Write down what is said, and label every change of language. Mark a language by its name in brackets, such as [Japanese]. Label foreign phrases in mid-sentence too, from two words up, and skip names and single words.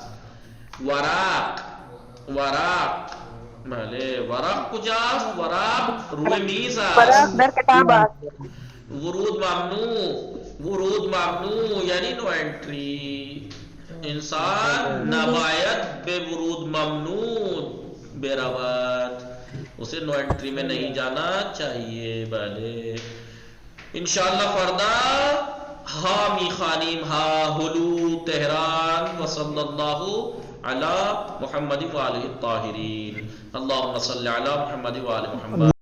[Persian] ورق، ورق، بله ورق کجاست؟ ورق روی میز است. در کتاب است. ورود ممنوع، ورود ممنوع یعنی [English] no entry. [Persian] انسان نباید به ورود ممنوع برود، [Urdu] اسے [English] no entry [Urdu] میں نہیں جانا چاہیے. [Persian] بله انشاءاللہ فردا ہا میخوانیم. ہا هلو تهران. [Arabic] وصلی اللہ علی محمد و آلہ الطاہرین. اللہم صلی علی محمد و آل محمد.